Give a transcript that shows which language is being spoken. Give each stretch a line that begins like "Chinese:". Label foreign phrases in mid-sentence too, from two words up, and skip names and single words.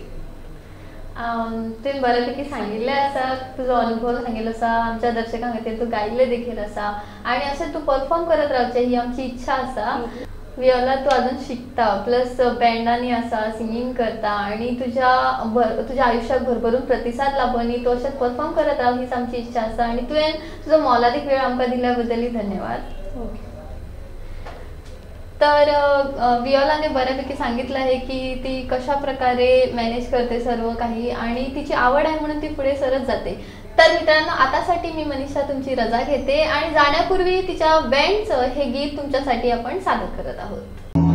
Konkani: तुवें बऱ्यापैकी सांगिल्लें आसा, तुजो अनुभव सांगिल्लो आसा, आमच्या दर्शकां खातीर तूं गायिल्लें देखील आसा आनी अशें तूं परफॉर्म करत रावचें ही आमची इच्छा आसा. व्हियोला तूं अजून शिकता प्लस बँडांनी आसा, सिंगींग करता आनी तुज्या आयुश्याक भरभरून प्रतिसाद लाभो आनी तूं अशेंच परफॉर्म करत राव हीच आमची इच्छा आसा. आनी तुवें तुजो मोलादीक वेळ आमकां दिल्या बद्दल धन्यवाद. ओके.
Marathi: तर व्हियोलाने बऱ्यापैकी सांगितलं आहे की ती कशा प्रकारे मॅनेज करते सर्व काही आणि तिची आवड आहे म्हणून ती पुढे सरत जाते. तर मित्रांनो, आतासाठी मी मनीषा तुमची रजा घेते आणि जाण्यापूर्वी तिच्या बँडचं हे गीत तुमच्यासाठी आपण सादर करत आहोत.